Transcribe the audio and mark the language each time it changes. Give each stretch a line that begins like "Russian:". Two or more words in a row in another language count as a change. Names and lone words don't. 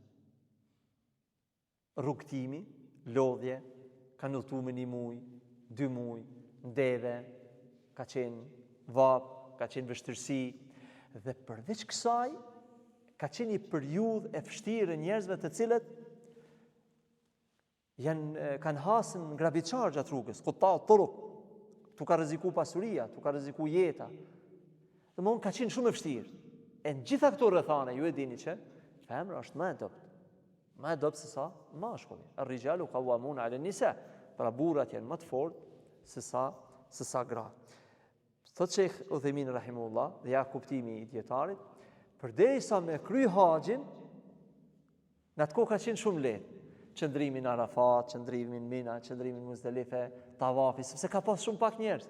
Albanian: Rrugtimi, lodhje, kanë udhëtu me 1 muaj, 2 muaj, ndeve, ka qenë vap, ka qenë vështirësi, dhe përveç kësaj, ka qenë një periudhë e vështirë njerëzve të cilët kanë hasën grabiçar gjatë rrugës,
Arabic: قطاع الطرق,
Albanian: tu ka rreziku pasuria, tu ka rreziku jeta. Domthon ka qenë shumë e vështirë. E në gjitha këto rrethana ju e dini që femra është më e dobët se sa mashkulli.
Arabic: الرجال قوامون على النساء.
Albanian: Pra burrat janë më të fortë se sa gra. Thot Sheikh Uthaymin rahimullah, dhe ja kuptimi i dietarit, përderisa me kry haxhin, në atë kohë ka qenë shumë lehtë. Qëndrimi në Arafat, qëndrimi në Mina, qëndrimi në Muzdalife, tavafi, sepse ka pas shumë pak njerëz.